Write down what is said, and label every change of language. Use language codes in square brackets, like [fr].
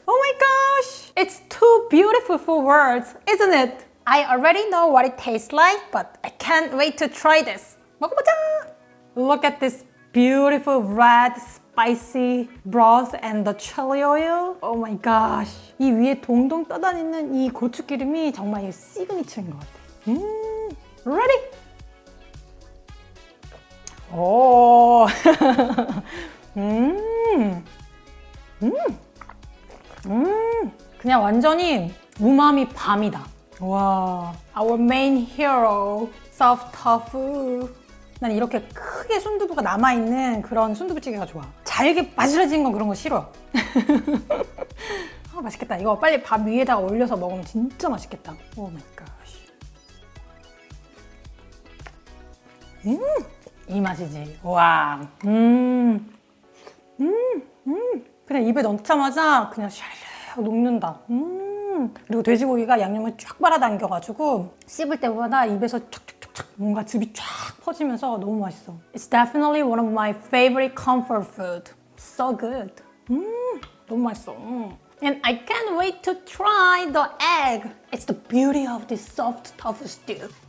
[en] Oh my gosh! It's too beautiful for words, isn't it? I already know what it tastes like, but I can't wait to try this. [ko] 먹어보자! [en] Look at this beautiful red spicy broth and the chili oil. Oh my gosh. [ko] 이 위에 동동 떠다니는 이 고추기름이 정말 시그니처인 것 같아. [en] Ready? 오. [ko] 그냥 완전히 우마미 밤이다. [en] 와, our main hero, soft tofu. [ko] 난 이렇게 크게 순두부가 남아있는 그런 순두부찌개가 좋아. 잘게 바스러진 건 그런 거 싫어. 아, 맛있겠다. 이거 빨리 밥 위에다가 올려서 먹으면 진짜 맛있겠다. 오 마이 갓. 이 맛이지. 와. 그냥 입에 넣자마자 그냥 샤르르 녹는다. 그리고 돼지고기가 양념을 쫙 빨아당겨가지고 씹을 때마다 입에서 촥촥촥촥 뭔가 즙이 쫙 퍼지면서 너무 맛있어. [en] It's definitely one of my favorite comfort food. So good. 너무 맛있어. And I can't wait to try the egg. It's the beauty of this soft tofu stew.